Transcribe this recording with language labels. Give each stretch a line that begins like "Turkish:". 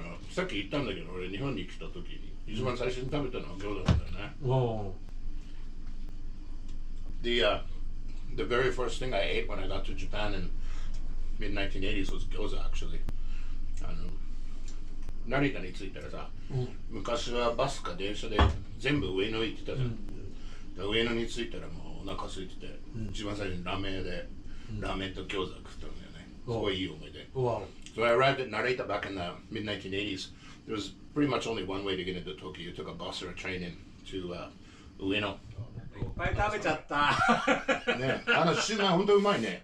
Japanese: さっき言ったんだけど、俺日本に来た時に一番最初に食べたのは餃子なんだよね。
English: The very first thing I ate when I got to Japan in mid-1980s was gyoza actually.
Japanese: 成田に着いたらさ、昔はバスか電車で全部上野行ってたじゃん。上野に着いたらもうお腹空いてて、一番最初にラーメン屋でラーメンと餃子食ったんだよね。すごいいい思い出。
English: So I arrived at Narita back in the mid-1980s. There was pretty much only one way to get into Tokyo. You took a bus or a train in to Ueno.
Japanese: いっぱい食べちゃった。ね、シューマイ本当うまいね。